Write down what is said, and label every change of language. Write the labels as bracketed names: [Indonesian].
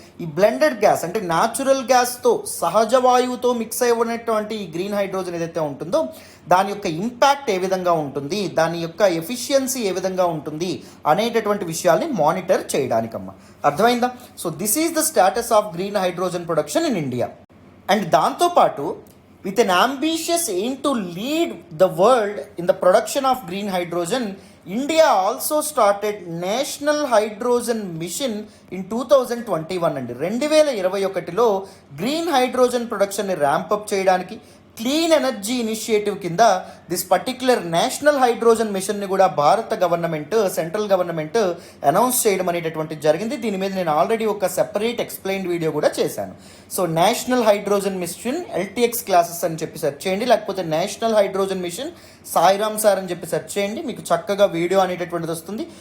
[Telugu] ఈ blended gas అంటే natural గ్యాస్తో, సహజ వాయువుతో మిక్స్ అయినటువంటి ఈ గ్రీన్ హైడ్రోజన్ ఏదైతే ఉంటుందో దాని యొక్క ఇంపాక్ట్ ఏ విధంగా ఉంటుంది, దాని యొక్క ఎఫిషియన్సీ ఏ విధంగా ఉంటుంది అనేటటువంటి విషయాల్ని మానిటర్ చేయడానికమ్మా. అర్థమైందా? [English] So this is the status of green hydrogen production in India. [Telugu] And దాంతోపాటు [English] with an ambitious aim to lead the world in the production of green hydrogen, India also started National Hydrogen Mission in 2021 [Telugu] అండి. 2021లో green hydrogen ప్రొడక్షన్ని ర్యాంపప్ చేయడానికి clean energy initiative కింద [English] this particular [Telugu] national hydrogen మిషన్ని కూడా భారత government, central government announce చేయడం అనేటటువంటిది జరిగింది. దీని మీద నేను ఆల్రెడీ ఒక సెపరేట్ ఎక్స్ప్లెయిన్డ్ వీడియో కూడా చేశాను. So national hydrogen mission LTX classes అని చెప్పి సెర్చ్ చేయండి, లేకపోతే national hydrogen mission Sairam sir అని చెప్పి సెర్చ్ చేయండి, మీకు చక్కగా వీడియో అనేటటువంటిది వస్తుంది.